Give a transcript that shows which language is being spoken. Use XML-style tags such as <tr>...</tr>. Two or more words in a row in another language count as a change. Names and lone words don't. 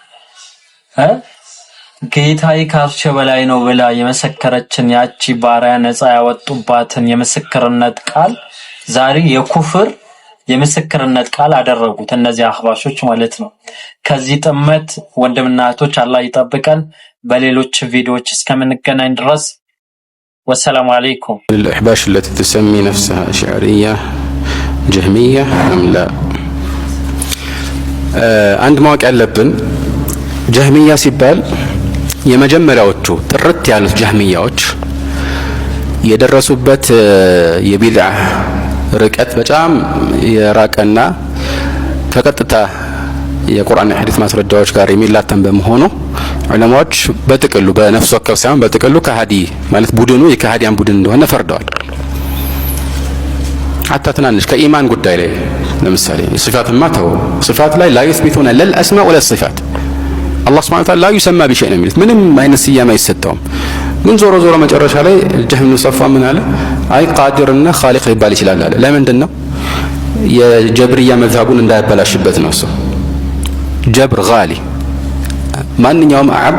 <am>ጌታዬ ከአርሽ በላይ ነው ብላ የመሰከረችን ያቺ ባሪያ ነፃ ያወጡባትን የምስክርነት ቃል ዛሬ የኩፍር የምስክርነት ቃል አደረጉት እነዚህ አህባሾች ማለት ነው። ከዚህ ጥመት ወንድምና እህቶች አላህ ይጠብቀን። በሌሎች ቪዲዮዎች እስከምንገናኝ ድረስ</am> <ar>والسلام عليكم። الأحباش التي تسمي نفسها أشعرية جهمية أم لا؟</ar> <am>عند ማወቅ ያለብን ጀህሚያ ሲባል የመጀመሪያዎቹ ጥርት ያሉት ጀህሚያዎች የደረሱበት የቢድዓ ርቀት በጣም የራቀና ከቀጥታ የቁርአን ሐዲስ ማስረጃዎች ጋር የሚላተም በመሆኑ ዑለማዎች በጥቅሉ በነፍስ ወከፍ ሳይሆን በጥቅሉ ከሃዲ ማለት ቡድኑ የከሃዲያን ቡድን እንደሆነ ፈርደዋል። ሐታ ትናንሽ ከኢማን ጉዳይ ላይ ለምሳሌ ሲፋትማ ተው ሲፋት ላይ</am> <ar>لا يثبتون لا الاسماء ولا الصفات الله سبحانه وتعالى لا يسمى بشيء</ar> <am>ነው የሚሉት ምንም አይነት ስያሜ አይሰጠውም ግን ዞሮ ዞሮ መጨረሻ ላይ ጀህም ነው ሰፋ ምን አለ አይ ቃዲርና ኻሊቅ ሊባል ይችላል አለ ለምንድን ነው የጀብርያ መዝሐቡን እንዳያበላሽበት ነው እሱ ጀብር ጋሊ ማንኛውም አብድ</am>